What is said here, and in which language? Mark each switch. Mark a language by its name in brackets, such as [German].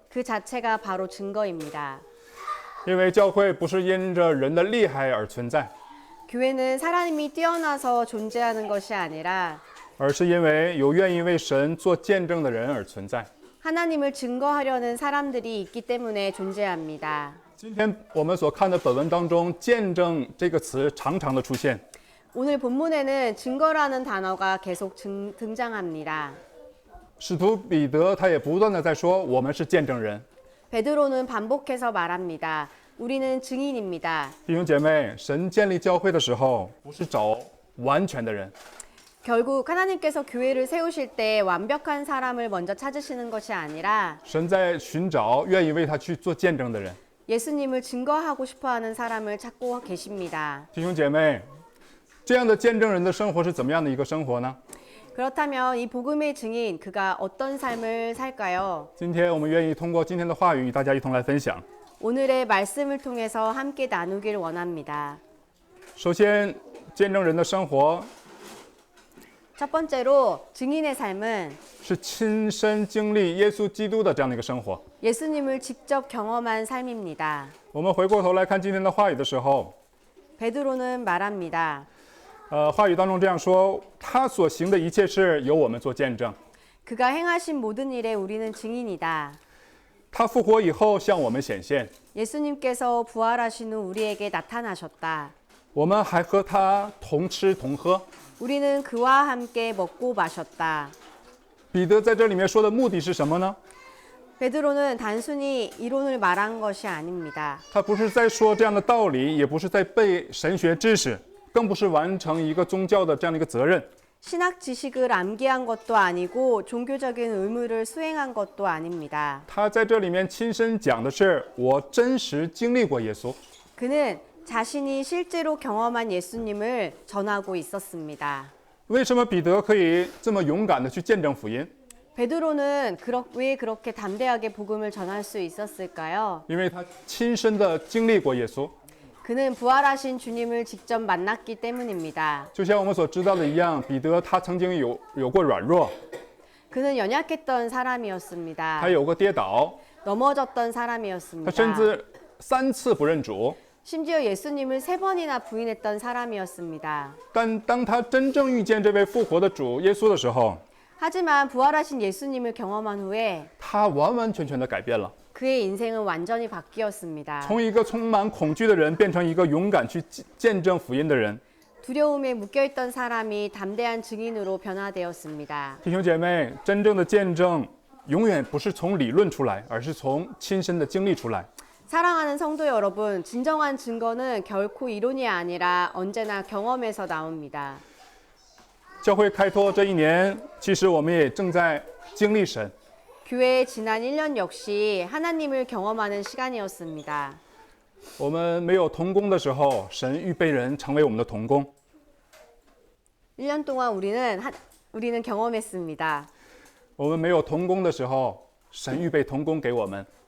[Korean] 그 자체가 바로 증거입니다. [Chinese] 因为教会不是因着人的厉害而存在， [Korean] 교회는 사람이 뛰어나서 존재하는 것이 아니라 [Chinese] 而是因为有愿意为神做见证的人而存在。 [Korean] 하나님을 증거하려는 사람들이 있기 때문에 존재합니다. [Chinese] 今天我们所看的本文当中，“见证”这个词常常的出现。 [Korean] 오늘 본문에는 증거라는 단어가 계속 등장합니다. [Chinese] 使徒彼得他也不断的在说，我们是见证人。 [Korean] 베드로는 반복해서 말합니다. 우리는 증인입니다. [Chinese] 弟兄姐妹，神建立教会的时候，不是找完全的人， [Korean] 결국 하나님께서 교회를 세우실 때 완벽한 사람을 먼저 찾으시는 것이 아니라 [Chinese] 神在寻找愿意为他去做见证的人。 [Korean] 예수님을 증거하고 싶어하는 사람을 찾고 계십니다. [Chinese] 弟兄姐妹，这样的见证人的生活是怎么样的一个生活呢？ [Korean] 그렇다면 이 복음의 증인 그가 어떤 삶을 살까요? [Chinese] 今天我们愿意通过今天的话语与大家一同来分享。 [Korean] 오늘의 말씀을 통해서 함께 나누길 원합니다. [Chinese] 首先，见证人的生活 [Korean] 첫 번째로 증인의 삶은 [Chinese] 是亲身经历耶稣基督的这样的一个生活。 [Korean] 예수님을 직접 경험한 삶입니다. [Chinese] 我们回过头来看今天的话语的时候， [Korean] 베드로는 말합니다. [Chinese] 话语当中这样说：他所行的一切事由我们做见证。 [Korean] 그가 행하신 모든 일에 우리는 증인이다. [Chinese] 他复活以后向我们显现， [Korean] 예수님께서 부활하신 후 우리에게 나타나셨다. [Chinese] 我们还和他同吃同喝。 [Korean] 우리는 그와 함께 먹고 마셨다. [Chinese] 彼得在这里面说的目的是什么呢？ [Korean] 베드로는 단순히 이론을 말한 것이 아닙니다. [Chinese] 他不是在说这样的道理，也不是在背神学知识，更不是完成一个宗教的这样的一个责任。 [Korean] 신학 지식을 암기한 것도 아니고 종교적인 의무를 수행한 것도 아닙니다. [Chinese] 他在这里面亲身讲的是，我真实经历过耶稣。 [Korean] 그는 자신이 실제로 경험한 예수님을 전하고 있었습니다. [Chinese] 为什么彼得可以这么勇敢的去见证福音？ [Korean] 베드로는 왜 그렇게 담대하게 복음을 전할 수 있었을까요? [Chinese] 因为他亲身的经历过耶稣。 [Korean] 그는 부활하신 주님을 직접 만났기 때문입니다. [Chinese] 就像我们所知道的一样，彼得他曾经有过软弱， [Korean] 그는 연약했던 사람이었습니다. [Chinese] 他有过跌倒， [Korean] 넘어졌던 [Chinese] 他 [Korean] 사람이었습니다. [Chinese] 甚至3次不认主。 [Korean] 심지어 예수님을 3번이나 부인했던 사람이었습니다. [Chinese] 但当他真正遇见这位复活的主耶稣的时候， [Korean] 하지만 부활하신 예수님을 경험한 후에 [Chinese] 他完完全全的改变了， [Korean] 그의 인생은 완전히 바뀌었습니다. [Chinese] 从一个充满恐惧的人变成一个勇敢去见证福音的人。 [Korean] 두려움에 묶여있던 사람이 담대한 증인으로 변화되었습니다. [Chinese] 弟兄姐妹，真正的见证永远不是从理论出来，而是从亲身的经历出来。 [Korean] 사랑하는 성도 여러분, 진정한 증거는 결코 이론이 아니라 언제나 경험에서 나옵니다. [Chinese] 教会开拓这一年，其实我们也正在经历神。 [Korean] 교회의 지난 1년 역시 하나님을 경험하는 시간이었습니다. [Chinese] 我们没有同工的时候，神预备人成为我们的同工。 [Korean] 1년 동안 우리는 경험했습니다. [Chinese] 我们没有同工的时候，神预备同工给我们。